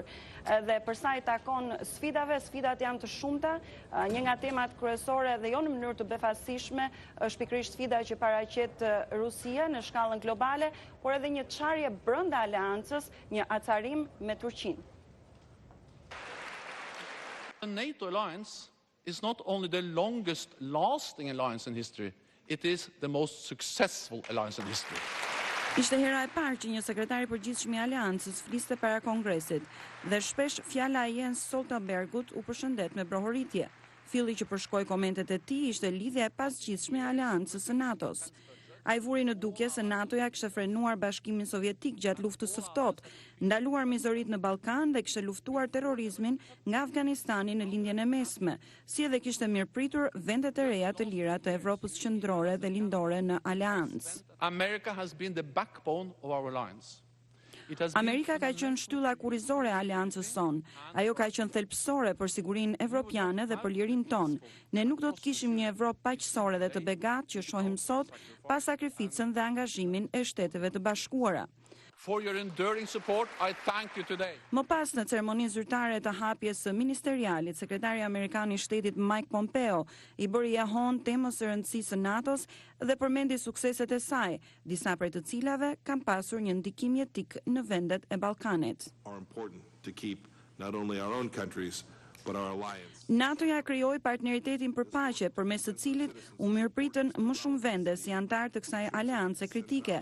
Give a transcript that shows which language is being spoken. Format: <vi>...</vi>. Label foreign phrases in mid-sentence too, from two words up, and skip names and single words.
<sq>Dhe përsa I takon sfidave, sfidat janë të shumta, një nga temat kryesore dhe jo në mënyrë të befasishme është pikërisht sfida që paraqet Rusia në shkallën globale, por edhe një çarje brenda aleancës, një acarim me Turqinë.</sq> <en>The NATO alliance is not only the longest lasting alliance in history, it is the most successful alliance in history.</en> <sq>Ishte hera e parë që një sekretar I përgjithshëm I aleancës fliste para Kongresit dhe shpesh fjala e Jens Stoltenbergut u përshëndet me brohoritje. Filli që përshkoi komentet e tij ishte lidhja e pasgjithshme e aleancës së NATO-s. Ai vuri në dukje se NATO-ja kishte frenuar Bashkimin Sovjetik gjatë luftës së ftohtë, ndaluar mizorit në Ballkan dhe kishte luftuar terrorizmin nga Afganistani në lindjen e mesme, si edhe kishte mirëpritur vendet e reja të lira të Evropës qendrore dhe lindore në aleancë.</sq> <en>America has been the backbone of our alliance.</en> <sq>Amerika ka qenë shtylla kurrizore e aleancës son. Ajo ka qenë thelbësore për sigurinë evropiane dhe për lirinë tonë. Ne nuk do të kishim një Evropë paqësore dhe të begatë që shohim sot pa sakrificën dhe angazhimin e Shteteve të Bashkuara.</sq> <en>For your enduring support, I thank you today.</en> <sq>Më pas në ceremoninë zyrtare të hapjes së ministerialit, sekretari amerikan I Shtetit Mike Pompeo I bëri jahon temës së rëndësisë së NATO-s dhe përmendi sukseset e saj, disa prej të cilave kanë pasur një ndikim jetik në vendet e Ballkanit. NATO-ja krijoi partneritetin për paqe, përmes së cilit u mirëpritën më shumë vende si antar të kësaj aleance kritike.</sq>